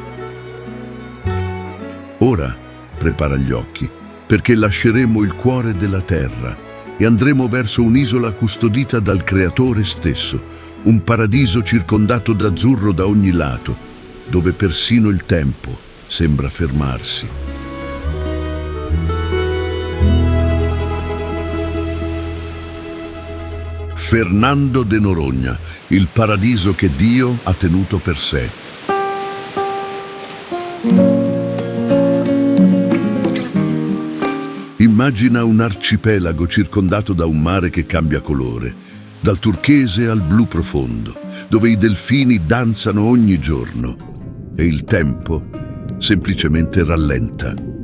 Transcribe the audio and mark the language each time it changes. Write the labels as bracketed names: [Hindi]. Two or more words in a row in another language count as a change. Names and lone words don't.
[Italian] Ora prepara gli occhi, perché lasceremo il cuore della terra e andremo verso un'isola custodita dal Creatore stesso, un paradiso circondato d'azzurro da ogni lato, dove persino il tempo sembra fermarsi. Fernando de Noronha, il paradiso che Dio ha tenuto per sé. Immagina un arcipelago circondato da un mare che cambia colore, dal turchese al blu profondo, dove i delfini danzano ogni giorno e il tempo semplicemente rallenta.